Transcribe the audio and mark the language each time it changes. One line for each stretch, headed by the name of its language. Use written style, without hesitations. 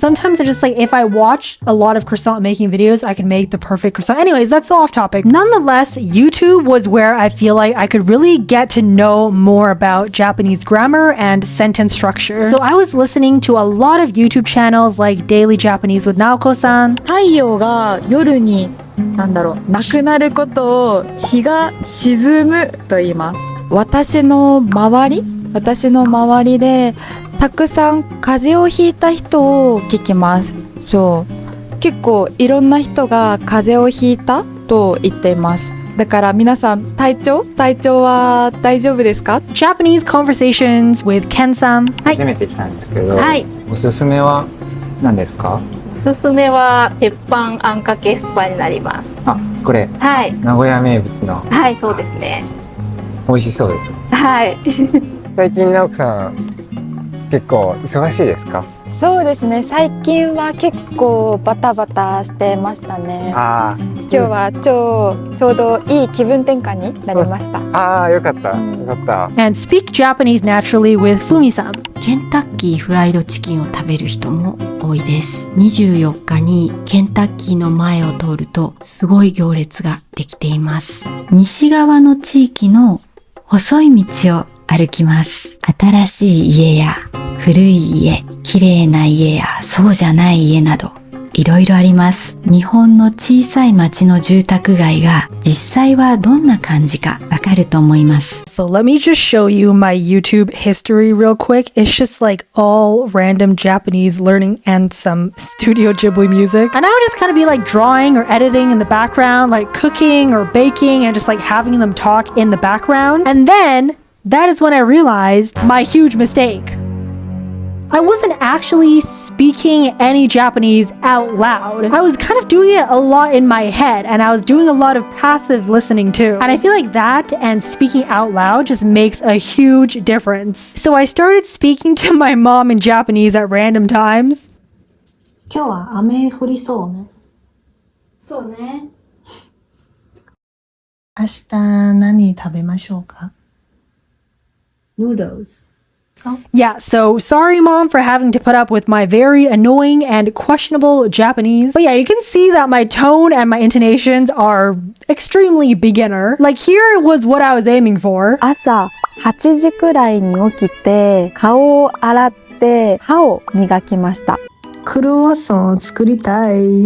English: Sometimes I just if I watch a lot of croissant making videos, I can make the perfect croissant. Anyways, that's off topic. Nonetheless, YouTube was where I feel like I could really get to know more about Japanese grammar and sentence structure. So I was listening to a lot of YouTube channels like Daily Japanese with Naoko-san.
Japanese: 太陽が夜になくなることを日が沈むと言います。私の周りでたくさん風邪をひいた人を聞きます。そう結構いろんな人が風邪をひいたと言っています。だから皆さん体調は大丈夫ですか？
English: Japanese conversations with Ken-san.
Japanese: 初めて来たんですけど、はい、おすすめは何ですか？おすすめは鉄板あんかけスパになります。あ、これ、はい、名古屋名物の。はい、そうですね。美味しそうです。はい。最近直子さん結構忙しいですか？そうですね、最近は結構バタバタしてましたね。今日はちょうどいい気分転換になりました。よかった。
English: And speak Japanese naturally with Fumi-san.
Japanese: ケンタッキーフライドチキンを食べる人も多いです。 24日にケンタッキーの前を通るとすごい行列ができています。西側の地域の細い道を歩きます。新しい家や古い家、綺麗な家やそうじゃない家などいろいろあります。日本の小さい町の住宅街が実際はどんな感じかわかると思います。
English: So let me just show you my YouTube history real quick. It's just all random Japanese learning and some Studio Ghibli music. And I would just kind of be drawing or editing in the background, cooking or baking and just having them talk in the background. And then that is when I realized my huge mistake. I wasn't actually speaking any Japanese out loud. I was kind of doing it a lot in my head, and I was doing a lot of passive listening too. And I feel like that and speaking out loud just makes a huge difference. So I started speaking to my mom in Japanese at random times.
Japanese: 今日は雨降りそうね。そうね。明日何食べましょうか？
English: Noodles. Yeah, so sorry mom for having to put up with my very annoying and questionable Japanese. But yeah, you can see that my tone and my intonations are extremely beginner. Here was what I was aiming for.
Japanese: 朝8時くらいに起きて顔を洗って歯を磨きました。クロワッサン作りたい。